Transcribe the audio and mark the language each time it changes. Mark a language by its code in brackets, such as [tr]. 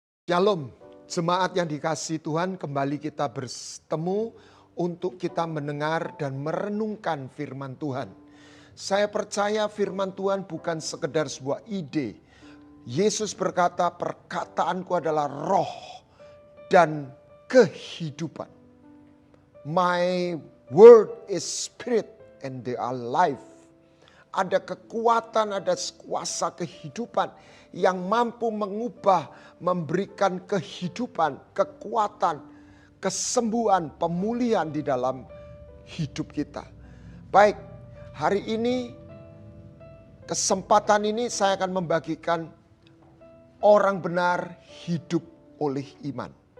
[id] Shalom, jemaat yang dikasihi Tuhan, kembali kita bertemu untuk kita mendengar dan merenungkan firman Tuhan. Saya percaya firman Tuhan bukan sekedar sebuah ide. Yesus berkata, perkataanku adalah roh dan kehidupan. [en] My word is spirit and they are life. [id] Ada kekuatan, ada kuasa kehidupan yang mampu mengubah, memberikan kehidupan, kekuatan, kesembuhan, pemulihan di dalam hidup kita. Baik, hari ini, kesempatan ini saya akan membagikan orang benar hidup oleh iman.